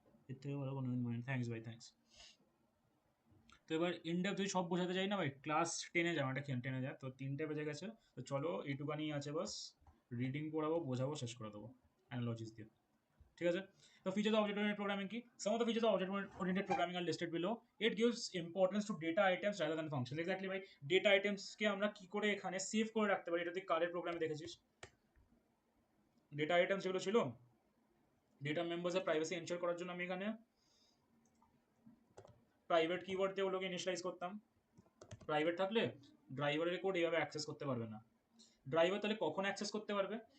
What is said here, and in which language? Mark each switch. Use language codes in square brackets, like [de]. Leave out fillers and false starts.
[bn] এর থেকে ভালো কোনো থ্যাঙ্কস ভাই, থ্যাঙ্কস। তো এবার ইনডেপথ যদি সব বোঝাতে যাই না ভাই, ক্লাস 10-এ যাও, এটা 10-এ যায়, তো 3টে বেজে গেছে। তো চলো এইটুকানি আছে বাস, রিডিং পড়াবো, বোঝাবো, শেষ করে দেবো অ্যানালজিস দিয়ে, ঠিক আছে? [en] তো features of object oriented programming কি? Some of the features of object oriented programming are listed below. It gives importance to data items rather than functions. [bn] Exactly ভাই, ডেটা আইটেমস কে আমরা কি করে এখানে সেভ করে রাখতে পারি, এটা তুই কারের প্রোগ্রামে দেখেছিস। ডেটা আইটেমস যেগুলো ছিল, ডেটা মেম্বার্সের প্রাইভেসি এনশিওর করার জন্য আমি এখানে প্রাইভেট কিওয়ার্ড দিয়ে ওগুলোকে ইনিশিয়ালাইজ করতাম। প্রাইভেট থাকলে ড্রাইভারের কোড এইভাবে অ্যাক্সেস করতে পারবে না। ড্রাইভার তাহলে কখন অ্যাক্সেস করতে পারবে?